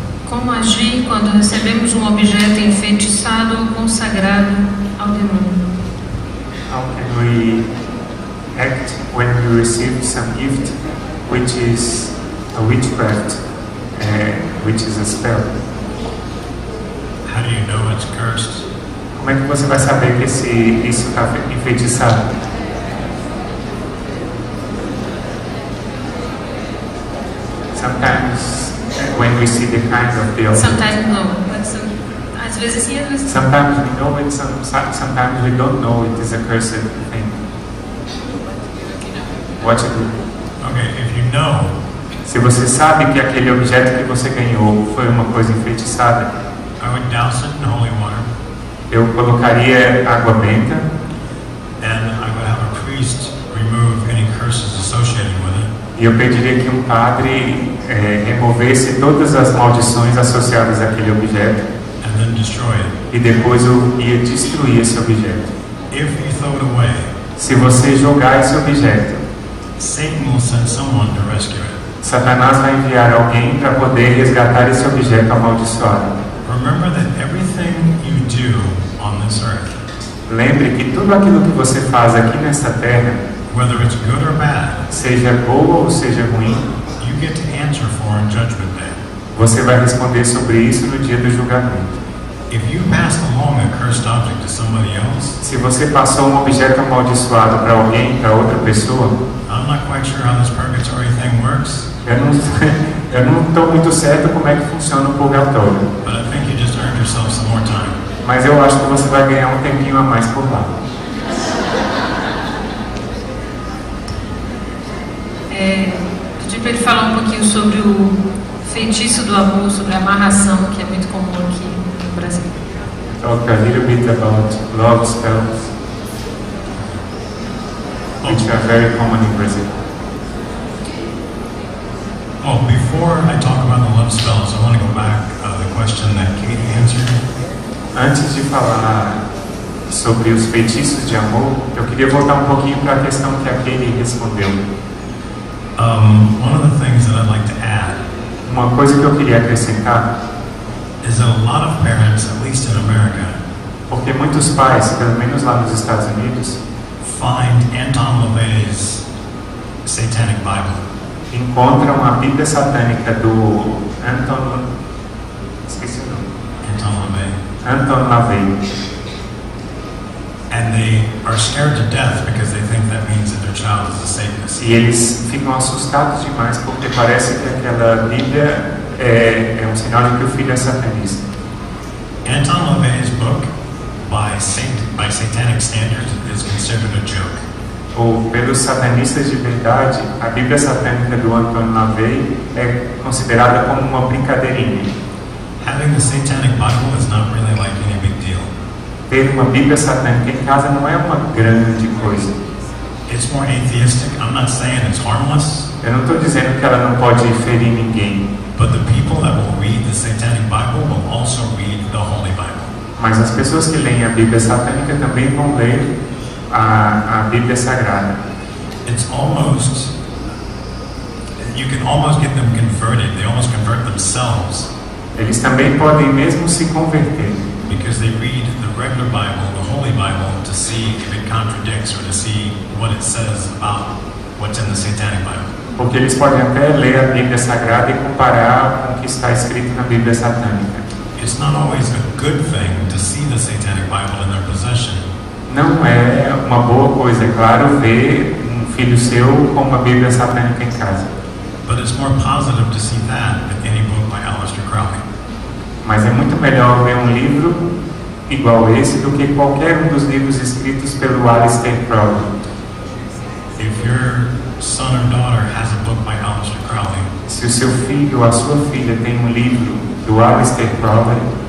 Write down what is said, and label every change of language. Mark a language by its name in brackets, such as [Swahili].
[Portuguese] Como agir quando recebemos um objeto enfeitiçado ou consagrado ao demônio? [English] How can we act when we receive some gift which is a witchcraft, which is a spell? How do you know it's cursed? [Portuguese] Como é que você vai saber que isso está enfeitiçado? [English] Sometimes when we see the kind of the object. Sometimes no. [Portuguese] Às vezes sim, às vezes não. [English] Sometimes we know it, sometimes we don't know it is a cursed thing. What you do? Okay, if you know, [Portuguese] se você sabe que aquele objeto que você ganhou foi uma coisa enfeitiçada, [English] I would douse it in holy water. [Portuguese] Eu colocaria água benta. [English] And I would have a priest remove any curses associated with it. [Portuguese] E eu pediria que um padre removesse todas as maldições associadas àquele objeto. [English] And then destroy it. [Portuguese] E depois eu ia destruir esse objeto. [English] If you throw it away, [Portuguese] se você jogar esse objeto, [English] Satan will send someone to rescue it. [Portuguese] Satanás vai enviar alguém para poder resgatar esse objeto amaldiçoado. [English] Remember that everything you do on this earth, [Portuguese] lembre que tudo aquilo que você faz aqui nesta terra, [English] whether it's good or bad, [Portuguese] seja boa ou seja ruim, [English] you get to answer for in Judgment Day. [Portuguese] Você vai responder sobre isso no dia do julgamento. [English] If you pass along a cursed object to somebody else, [Portuguese] se você passou um objeto amaldiçoado para alguém, para outra pessoa, [English] I'm not quite sure how this purgatory thing works. [Portuguese] Eu não estou muito certo como é que funciona o purgatório. [English] But I think you just earned yourself some more time. [Portuguese] Mas eu acho que você vai ganhar um tempinho a mais por lá. Pedi para ele falar um pouquinho sobre o feitiço do amor, sobre a amarração, que é muito comum aqui no Brasil. [English] Talk a little bit about love spells, which are very common in Brazil. Oh, before I talk about the love spells, I want to go back the question that Katie answered. [Portuguese] Antes de falar sobre os feitiços de amor, eu queria voltar um pouquinho para a questão que a Katie respondeu. [English] One of the things that I'd like to add, [Portuguese] uma coisa que eu queria acrescentar, [English] is that a lot of parents, at least in America, [Portuguese] porque muitos pais, pelo menos lá nos Estados Unidos, [English] find Anton LaVey's Satanic Bible. [Portuguese] Encontram a Bíblia satânica do esqueci o nome. [English] Anton LaVey. And they are scared to death because they think that means that their child is a Satanist. [Portuguese] E eles ficam assustados demais porque parece que aquela Bíblia é um sinal de que o filho é satanista. [English] Anton LaVey's book, by satanic standards, is considered a joke. [Portuguese] Ou pelos satanistas de verdade, a Bíblia satânica do Anton LaVey é considerada como uma brincadeirinha. [English] Having the Satanic Bible is not really like any big deal. [Portuguese] Ter uma Bíblia satânica em casa não é uma grande coisa. [English] It's more atheistic. I'm not saying it's harmless. [Portuguese] Eu não estou dizendo que ela não pode ferir ninguém. [English] But the people that will read the Satanic Bible will also read the Holy Bible. [Portuguese] Mas as pessoas que leem a Bíblia satânica também vão ler a Bíblia Sagrada. [English] It's almost, you can almost get them converted. They almost convert themselves. [Portuguese] Eles também podem mesmo se converter. [English] Because they read the regular Bible, the Holy Bible, to see if it contradicts or to see what it says about what's in the Satanic Bible. [Portuguese] Porque eles podem até ler a Bíblia Sagrada e comparar com o que está escrito na Bíblia Satânica. [English] It's not always a good thing to see the Satanic Bible in their possession. [Portuguese] Não é uma boa coisa, é claro, ver um filho seu com uma Bíblia Satânica em casa. [English] But it's more positive to see that than any book by Aleister Crowley. [Portuguese] Mas é muito melhor ver um livro igual esse do que qualquer um dos livros escritos pelo Aleister Crowley. [English] If your son or daughter has a book by Aleister Crowley, [Portuguese] se o seu filho ou a sua filha tem um livro do Aleister Crowley,